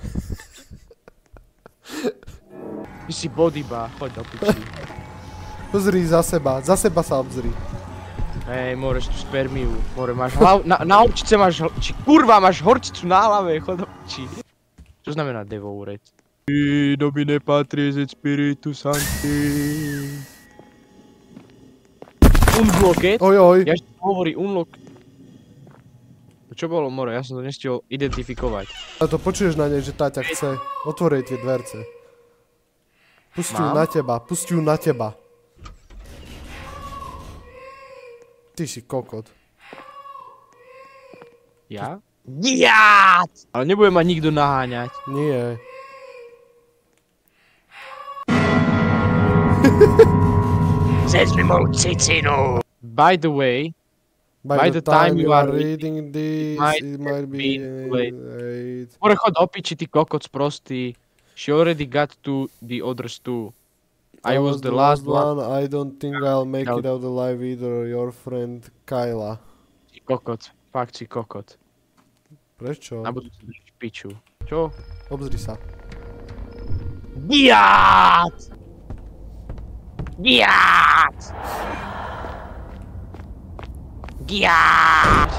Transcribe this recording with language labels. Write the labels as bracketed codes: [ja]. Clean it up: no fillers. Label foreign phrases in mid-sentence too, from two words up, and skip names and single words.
[sk] Ty si bodyba, choď do piči. Pozri za seba sa obzri. Hej, môžeš tú spermiu, more, máš na horčice máš, kurva, máš horčicu na hlave, choď do piči. Čo znamená devoured? [la] Domine Patris et Spiritus Sancti. [sk] Unblocked? Ojoj. Ja ešte hovorí unlock. Čo bolo, more, ja som to nestihol identifikovať. A to počuješ na nej, že tá ťa chce. Otvorej tie dverce. Pusti ju na teba. Ty si kokot. Ja? Ja! Ale nebude ma nikto naháňať. Nie. Zes mi moju cicinu. [en] By the way, By the time you are reading this, it might be late. 8. More chod do piči, ty kokot sprostý. She already got to the others too. I was the last one. I don't think I'll make it out alive either. Your friend Kyla. [sk] Si kokot. Fakt si kokot. Prečo? Na budúci držíš piču. Čo? Obzri sa. Giat! Giat! Giat!